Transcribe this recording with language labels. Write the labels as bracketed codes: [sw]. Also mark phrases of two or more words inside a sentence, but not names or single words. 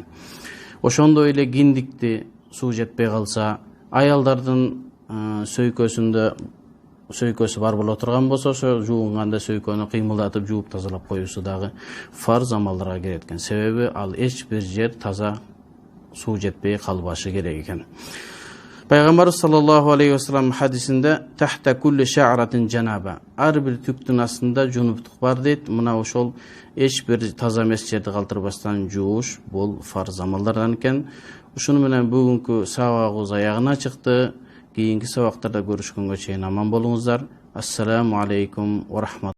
[ky] Ошондой эле киндикти суу жетпей калса, аялдардын сөйкөсү бар боло турган болсо, ошо жууганда сөйкөнү кыймылдатып жууп тазалап коюусу дагы фарз амалдарга кирет экен. Себеби ал эч бир жер таза суу жетпей калбашы керек экен. Пайгамбар [ar] صلى الله عليه وسلم [ky] хадисинде [ar] تحت كل شعرة جنابة, [ky] ар бир түктүн астында жунуптук бар дейт. Мына ошол эч бир таза эмес жерди калтырбастан жууш бул фарз амалдардан экен. Ушуну менен бүгүнкү сабагыбыз аягына чыкты. Keyinki sabaqlarda görüşkөнгө чейин аман болуңуздар. [ar] السلام عليكم ورحمة الله